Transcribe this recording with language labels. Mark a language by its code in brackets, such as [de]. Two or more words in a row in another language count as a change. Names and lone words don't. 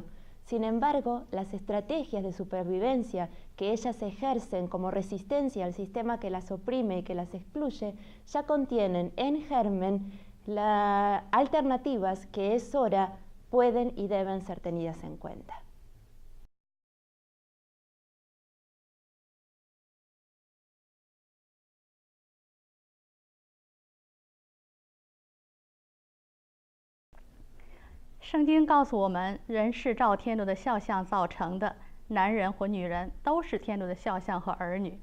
[es] Sin embargo, las estrategias de supervivencia que ellas ejercen como resistencia al sistema que las oprime y que las excluye, ya contienen en germen las alternativas que es hora pueden y deben ser tenidas en cuenta. [zh] 圣经告诉我们，人是照天主的肖像造成的，男人或女人都是天主的肖像和儿女。